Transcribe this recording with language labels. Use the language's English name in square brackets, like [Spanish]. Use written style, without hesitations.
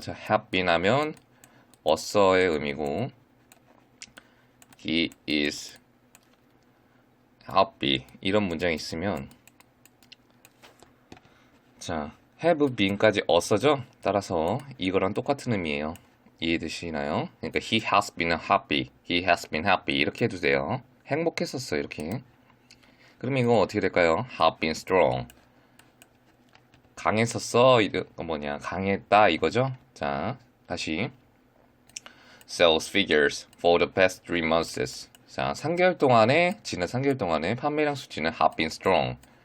[Korean] 자, have been 하면 어서의 의미고 [English] he is happy [Korean] 이런 문장이 있으면 자, have been까지 어서죠? 따라서 이거랑 똑같은 의미예요. 이해되시나요? [English] 그러니까 he has been happy, he has been happy [Korean] 이렇게 해도 돼요. 행복했었어 이렇게. 그럼 이거 어떻게 될까요? [English] have been strong. [Korean] 강했었어. 이거 뭐냐? 강했다 이거죠? 자, 다시 [English] sales figures for the past 3 months. [Korean] 자, 3개월 동안에 지난 3개월 동안에 판매량 수치는 [English] have been strong.